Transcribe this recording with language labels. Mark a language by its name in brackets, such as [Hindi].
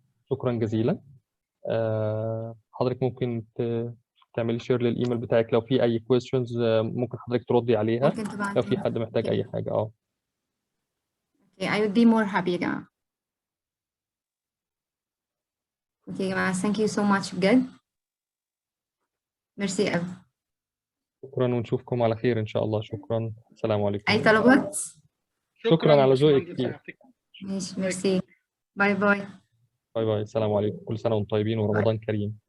[Arabic] شكرا جزيلا. حضرتك ممكن تعملي شير للإيميل بتاعك لو في أي questions ممكن حضرتك تردي عليها لو في حد محتاج أي حاجة. [English] Okay, I would be more happy [Arabic] يا جماعة. اوكي يا جماعة، [English] thank you so much [Arabic] بجد. ميرسي قوي. شكرا ونشوفكم على خير إن شاء الله. شكرا. السلام عليكم. أي طلبات؟ شكرا على ذوقك كتير. ماشي، ميرسي. باي باي. باي باي. السلام عليكم. كل سنة وانتم طيبين ورمضان كريم.